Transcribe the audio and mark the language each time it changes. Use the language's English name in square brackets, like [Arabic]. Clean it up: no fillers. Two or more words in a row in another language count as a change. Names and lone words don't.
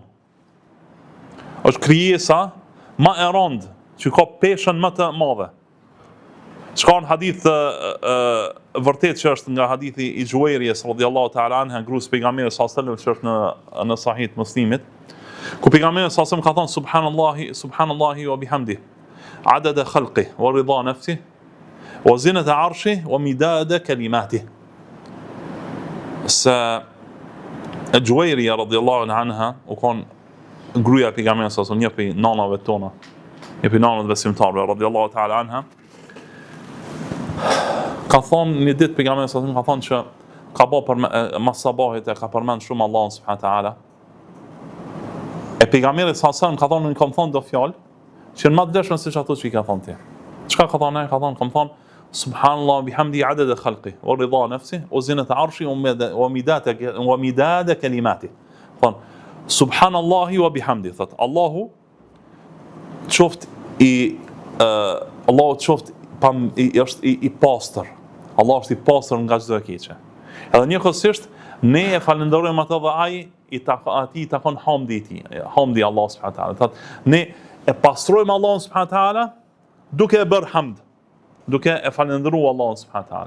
[Albanian] Është krijesa më e rëndë që ka peshën më të madhe. Çka në hadith vërtet që është nga hadithi i Juwairijës [Arabic] رضي الله تعالى عنها, [Albanian] gruas pejgamberit [Arabic] صلى الله عليه وسلم, [Albanian] që është në Sahih Muslimit, ku pejgamberi [Arabic] صلى الله عليه وسلم [Albanian] ka thënë [Arabic] سبحان الله وبحمده، عدد خلقه ورضا نفسه وزنة عرشه ومداد كلماته. [Albanian] Se Juwairija [Arabic] رضي الله عنها [Albanian] u kon gruaja e pejgamberit [Arabic] صلى الله عليه وسلم, [Albanian] një prej nanave tona, një prej nanave besimtarëve [Arabic] رضي الله تعالى عنها. [Albanian] Ka thonë një ditë pejgamberi [Arabic] صلى الله عليه وسلم [Albanian] ka thonë që ka bë për mas sabahit e ka përmend shumë Allahun [Arabic] سبحانه وتعالى. [Albanian] E pejgamberi [Arabic] صلى الله عليه وسلم [Albanian] ka thonë, kam thonë do fjalë që në më të dëshmën siç ato që i ka thonë ti. Çka ka thonë? Ka thonë, kam thonë [Arabic] سبحان الله بحمدي عدد خلقي ورضا نفسي وزنة عرشي ومداد كلماتي. Thonë سبحان الله وبحمدي, [Albanian] thotë Allahu qoftë është i pastër. Allah është i pastër nga çdo e keqe. Edhe njëkohësisht ne e falenderojmë atë dhe ai i takon hamdi i tij. Hamdi Allah [Arabic] سبحانه وتعالى. [Albanian] Thotë ne e pastrojmë Allahun [Arabic] سبحانه وتعالى [Albanian] duke e bërë hamd, duke e falendëruar Allahun [Arabic] سبحانه وتعالى.